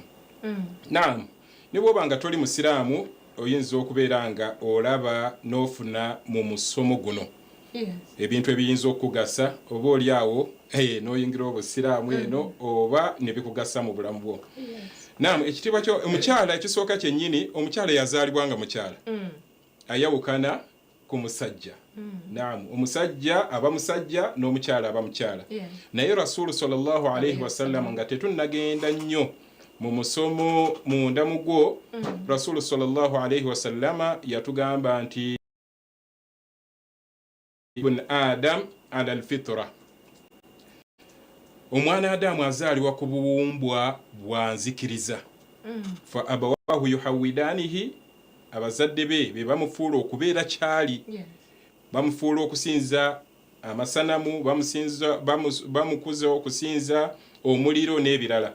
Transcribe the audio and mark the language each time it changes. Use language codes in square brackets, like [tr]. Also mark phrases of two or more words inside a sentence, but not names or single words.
[lg] Naam, nibo banga toli musiraamu oyinza okubeera nga olaba n'ofuna mu musomo guno ebintu ebiyinza okugasa oba oli awo n'oyingira obusiraamu eno oba ne bikugasa mu bulamu bwo. Naam, ekitiibwa omukyala ekisooka kyennyini omukyala yazaalibwa nga mukyala ayawukana ku musajja. Naam, omusajja aba musajja n'omukyala aba mukyala. Naye Rasulu [ar] صلى الله عليه وسلم [lg] nga tetunnagenda nnyo mu musomo munda mugwo Rasulu [ar] صلى الله عليه وسلم [lg] yatugamba nti [ar] ابن آدم على الفطرة, [lg] omwana Adamu azaalibwa ku buwumbwa bwa nzikiriza. [ar] فأبواه يهودانه, [lg] abazadde be bamufuula okubeera kyali. Bamufuula okusinza amasanamu, bamukuza okusinza omuliro n'ebirala.